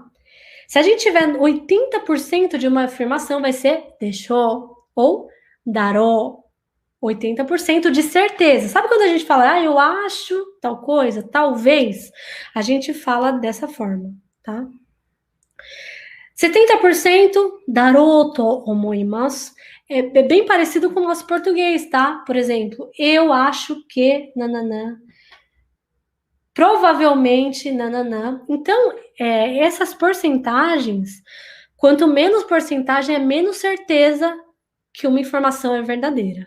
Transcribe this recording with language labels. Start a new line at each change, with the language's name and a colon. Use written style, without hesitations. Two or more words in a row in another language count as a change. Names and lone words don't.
Portuguese: Se a gente tiver 80% de uma afirmação, vai ser deixou ou darou. 80% de certeza. Sabe quando a gente fala, eu acho tal coisa, talvez? A gente fala dessa forma, tá?
Japanese: 70% だろうと思います.
Portuguese: É bem parecido com o nosso português, tá? Por exemplo, eu acho que nananã. Provavelmente nananã. Então, essas porcentagens, quanto menos porcentagem, é menos certeza que uma informação é verdadeira.